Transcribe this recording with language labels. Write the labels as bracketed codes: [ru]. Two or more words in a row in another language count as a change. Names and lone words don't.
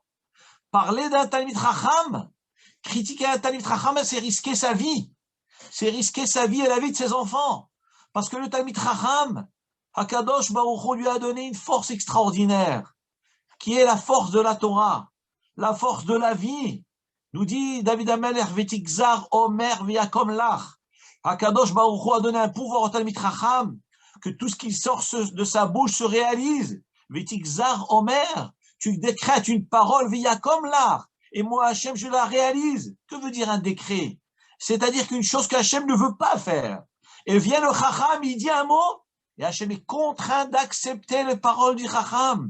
[fr] Parler d'un [he] תלמיד חכם, [fr] critiquer un [he] תלמיד חכם, [fr] c'est risquer sa vie. C'est risquer sa vie et la vie de ses enfants. Parce que le [he] תלמיד חכם, הקדוש ברוך הוא [fr] lui a donné une force extraordinaire, qui est la force de la Torah, la force de la vie. Nous dit David Amelech, [he] ותגזר אומר ויקם לך. הקדוש ברוך הוא [fr] a donné un pouvoir au [he] תלמיד חכם, [fr] que tout ce qui sort de sa bouche se réalise. [he] ותגזר אומר, [fr] tu décrètes une parole [he] ויקם לך. [fr] Et moi, Hachem, je la réalise. Que veut dire un décret? C'est-à-dire qu'une chose qu'Hachem ne veut pas faire. Et vient le Chacham, il dit un mot, et Hachem est contraint d'accepter les paroles du Chacham.